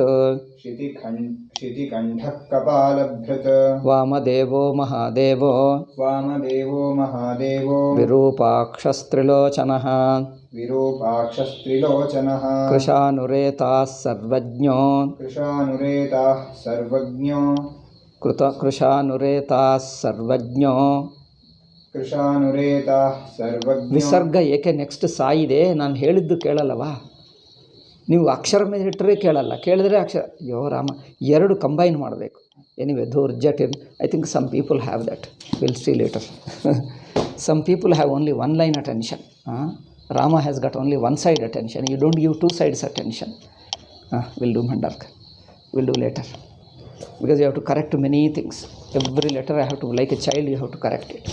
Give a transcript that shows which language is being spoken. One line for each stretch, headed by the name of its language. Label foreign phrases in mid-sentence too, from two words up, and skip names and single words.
Sanskrit: ಶಿತಿಕಂಠಃ ಕಪಾಲಭೃತ್ ವಾಮದೇವೋ ಮಹಾದೇವೋ ವಿರೂಪಾಕ್ಷಸ್ತ್ರಿಲೋಚನಃ ವಿರೂಪಾಕ್ಷಸ್ತ್ರಿಲೋಚನಃ ಕೃಶಾನುರೇತಾಃ ಸರ್ವಜ್ಞೋ ವಿಸರ್ಗ
Kannada: ಏಕೆ ನೆಕ್ಸ್ಟ್ ಸಾಯಿದೆ ನಾನು ಹೇಳಿದ್ದು ಕೇಳಲ್ಲವಾ ನೀವು ಅಕ್ಷರ ಮೇಲೆ ಇಟ್ಟರೆ ಕೇಳಲ್ಲ ಕೇಳಿದ್ರೆ ಅಕ್ಷರ ಯೋ ರಾಮ ಎರಡು ಕಂಬೈನ್ ಮಾಡಬೇಕು
English: anyway Dhurjatin I think some people have that will see later some people have only one line attention Rama has got only one side attention. You don't give two sides attention. We'll do Mandark. We'll do later. Because you have to correct many things. Every letter I have to, like a child, you have to correct it.